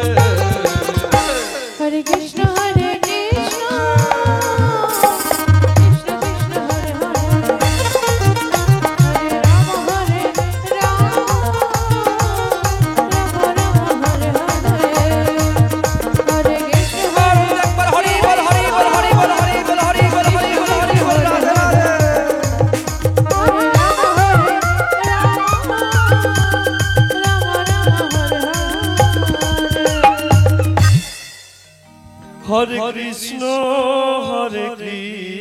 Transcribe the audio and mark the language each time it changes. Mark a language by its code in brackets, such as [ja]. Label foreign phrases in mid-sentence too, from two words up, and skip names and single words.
[sa] হরে কৃষ্ণ হরে কৃষ্ণ কৃষ্ণ কৃষ্ণ হরে হরে হরে রাম হরে রাম রাম রাম হরে হরে হরে কৃষ্ণ হরে [bn] একবার হরি বল হরি বল হরি বল হরি বল হরি বল হরি বল হরি বল রাধে রাধে [sa] হরে রাম হরে রাম রাম রাম হরে হরে হরে কৃষ্ণ হরে কৃষ্ণ